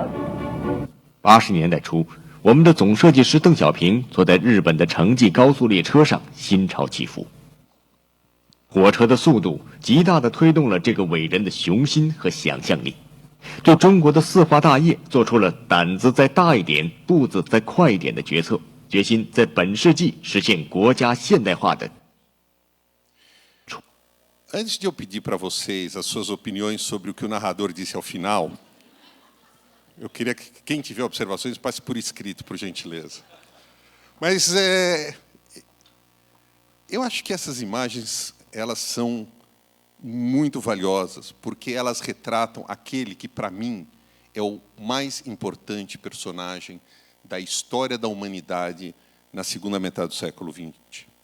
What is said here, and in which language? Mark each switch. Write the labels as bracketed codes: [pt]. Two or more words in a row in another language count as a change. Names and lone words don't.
[zh] 80 年代初，我们的总设计师邓小平坐在日本的城际高速列车上，心潮起伏。火车的速度极大地推动了这个伟人的雄心和想象力，对中国的4化大业做出了胆子再大一点、步子再快一点的决策，决心在本世纪实现国家现代化的。 [pt] Antes de eu pedir para vocês as suas opiniões sobre o que o narrador disse ao final, eu queria que quem tiver observações passe por escrito, por gentileza. Mas eu acho que essas imagens elas são muito valiosas, porque elas retratam aquele que, para mim, é o mais importante personagem da história da humanidade na segunda metade do século XX.